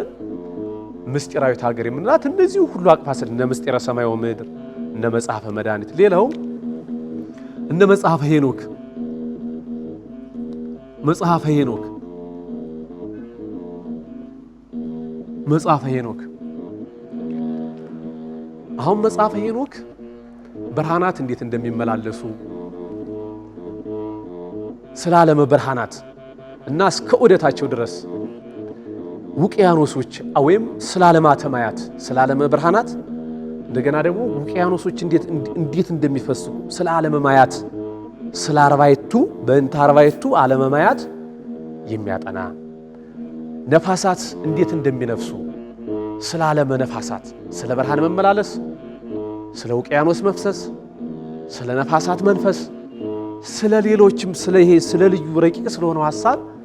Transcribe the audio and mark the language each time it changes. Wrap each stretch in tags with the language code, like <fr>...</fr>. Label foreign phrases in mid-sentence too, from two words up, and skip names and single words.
<am>ምስጢራዊት ሀገር የምንላት እነዚህ ሁሉ አቅፋስል እነ ምስጢረ ሰማይ ወምድር እነ መጽሐፈ መድኃኒት ሌላው እነ መጽሐፈ ሄኖክ አሁን መጽሐፈ ሄኖክ ብርሃናት እንዴት እንደሚመላለሱ ስለ ዓለመ ብርሃናት እና እስከ ዑደታቸው ድረስ ውቅያኖሶች ወይም ስለ ዓለማተ ማያት ስለ ዓለመ ብርሃናት እንደገና ደግሞ ውቅያኖሶች እንዴት እንደሚፈሱ ስለ ዓለመ ማያት ስለ አርባይቱ</am> <gez>በእንተ አርባይቱ</gez> <am>ዓለመ ማያት የሚያጠና ነፋሳት እንዴት እንደሚነፍሱ ስለ ዓለመ ነፋሳት ስለ ብርሃን መመላለስ ስለ ውቅያኖስ መፍሰስ ስለ ነፋሳት መንፈስ ስለ ሌሎችም ስለ ልዩ ረቂቅ ስለሆነው ሐሳብ</am>